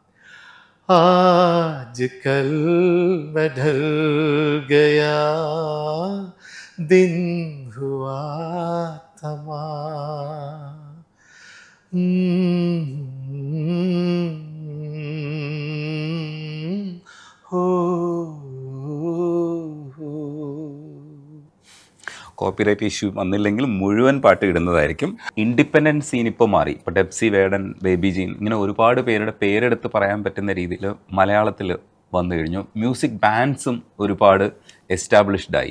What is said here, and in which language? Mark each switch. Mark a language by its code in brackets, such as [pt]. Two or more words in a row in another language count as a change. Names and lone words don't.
[hi] आज कल मैं ढल गया, दिन हुआ तमाम, हो [en] copyright issue [ml] വന്നില്ലെങ്കിൽ മുഴുവൻ പാട്ട് ഇടുന്നതായിരിക്കും. [en] independent scene [ml] ഇപ്പോൾ മാറി. ഇപ്പോൾ ഡെപ്സി, വേടൻ, ബേബി ജീൻ, ഇങ്ങനെ ഒരുപാട് പേരുടെ പേരെടുത്ത് പറയാൻ പറ്റുന്ന രീതിയിൽ മലയാളത്തിൽ വന്നു കഴിഞ്ഞു. [en] music bands [ml] ഒരുപാട് എസ്റ്റാബ്ലിഷ്ഡ് ആയി.